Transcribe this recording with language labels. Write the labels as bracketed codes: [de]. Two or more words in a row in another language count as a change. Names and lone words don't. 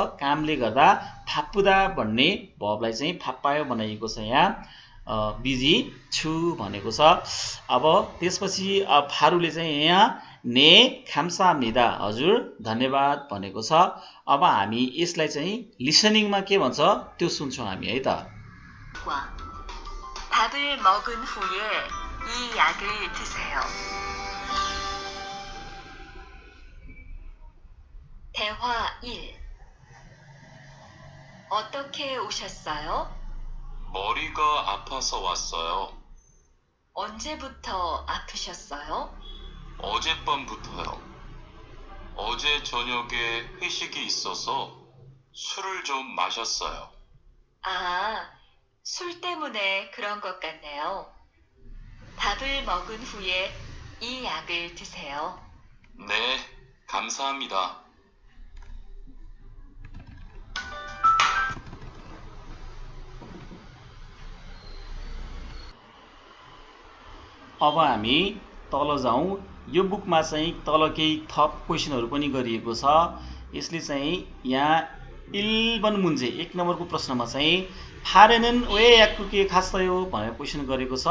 [ne] कामले गर्दा फाप्पुदा भन्ने भबलाई चाहिँ फाप्पायो बनाइएको छ यहाँ, बिजी छु भनेको छ। अब त्यसपछि फारूले चाहिँ यहाँ ने खाम्साम्निदा हजुर धन्यवाद भनेको छ। अब हामी यसलाई चाहिँ लिसनिङमा के भन्छ त्यो सुन्छौँ हामी है त। [ko] 밥을 먹은 후에 이 약을 드세요. 대화 1. 어떻게 오셨어요? 머리가 아파서 왔어요. 언제부터 아프셨어요? 어젯밤부터요. 어제 저녁에 회식이 있어서 술을 좀 마셨어요. 아, 술 때문에 그런 것 같네요. 밥을 먹은 후에 이 약을 드세요. 네, 감사합니다. [ne] अब हामी तल जाउँ। यो बुकमा चाहिँ तल केही थप क्वेसनहरू पनि गरिएको छ। यसले चाहिँ यहाँ 11 मुन्जे 1 नम्बरको प्रश्नमा चाहिँ [ko] 파레는 왜 약국에 갔어요 [ne] भनेर क्वेसन गरेको छ।